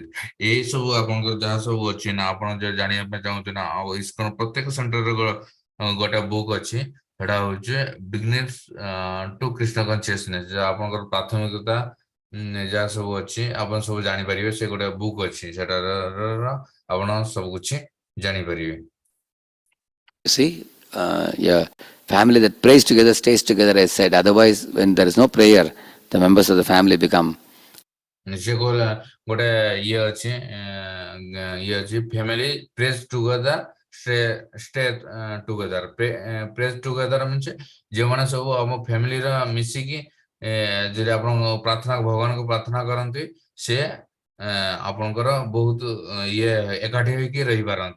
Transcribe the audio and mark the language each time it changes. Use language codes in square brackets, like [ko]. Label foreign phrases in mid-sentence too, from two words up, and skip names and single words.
[or] ଏଇ ସବୁ ଆପଣଙ୍କର ଯାହା ସବୁ ଅଛି ନା, ଆପଣ ଯେ ଜାଣିବା ପାଇଁ ଚାହୁଁଛନ୍ତି ନା, ଆଉ ଇସ୍କନ ପ୍ରତ୍ୟେକ ସେଣ୍ଟରରେ ଗୋଟେ ବୁକ୍ ଅଛି, ସେଟା ହଉଛି ବିଗିନିଙ୍ଗସ୍ ଟୁ କୃଷ୍ଣ କନସିୟସନେସ୍। ଆପଣଙ୍କର ପ୍ରାଥମିକତା ଯାହା ସବୁ ଅଛି ଆପଣ ସବୁ ଜାଣିପାରିବେ। ସେ ଗୋଟେ ବୁକ୍ ଅଛି, ସେଟାର ଆପଣ ସବୁ କିଛି ଜାଣିପାରିବେ। [en] see, yeah, family that prays together stays together, as said. Otherwise, when there is no prayer, the members of the family become. [or] ସେ ଗୋଟେ ଇଏ ଅଛି [en] family prays together stay together. prays together means [or] ଯେଉଁମାନେ ସବୁ ଆମ ଫ୍ୟାମିଲିର ମିଶିକି ଯଦି ଆପଣ ପ୍ରାର୍ଥନା ଭଗବାନଙ୍କୁ ପ୍ରାର୍ଥନା କରନ୍ତି, ସେ ଆପଣଙ୍କର ବହୁତ ଇଏ ଏକାଠି ହେଇକି ରହିପାରନ୍ତି।